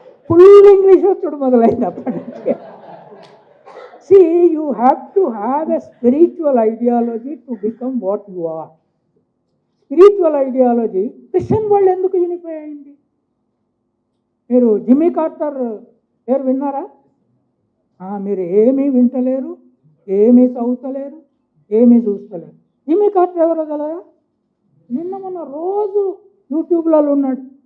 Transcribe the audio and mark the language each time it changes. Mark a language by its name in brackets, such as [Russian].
[Telugu] Full English వచ్చుడు మొదలైంది అప్పటి నుంచి. [English] See, you have to have a spiritual ideology to become what you are. [Telugu] Spiritual ideology Christian world ఎందుకు unify అయింది? మీరు జిమ్మీ కార్టర్ పేరు విన్నారా? మీరు ఏమీ వింటలేరు, ఏమీ చదువుతలేరు, ఏమీ చూస్తలేరు. జిమ్మీ కార్టర్ ఎవరో గలరా? నిన్న మొన్న రోజు యూట్యూబ్లలో ఉన్నాడు.